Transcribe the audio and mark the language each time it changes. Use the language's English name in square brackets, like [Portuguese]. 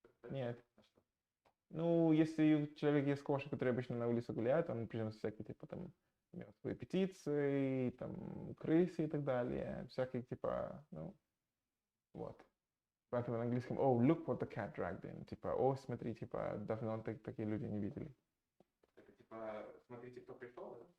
[Russian] Нет. Ну, если человек есть кошка, которая обычно на улице гуляет, он приносит всякие, типа, там, мертвые птицы, там, крысы и так далее. Всякие, типа, ну, вот. Поэтому на английском, [English] oh, look what the cat dragged in. [Russian] Типа, о, смотри, типа, давно такие люди не видели. Это, типа, смотрите, кто пришел,